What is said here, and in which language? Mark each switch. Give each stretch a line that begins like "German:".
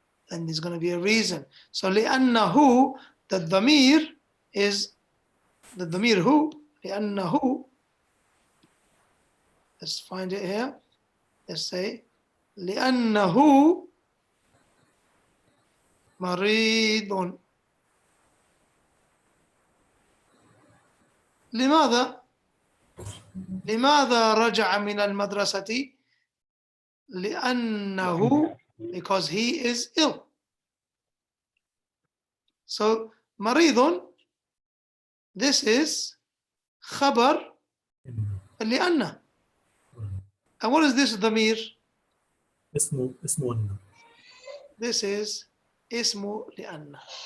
English: And there's going to be a reason. So لأنه, the dhamir is the dhamir who.
Arabic: لأنه.
English: Let's find it here. Let's say
Arabic: لأنه مريض. لماذا؟ لماذا رجع من المدرسة؟ لأنه,
English: because he is ill. So مريض, this is خبر لأن. And what is this dhamir?
Arabic: اسمه أن.
English: This is اسم لأن.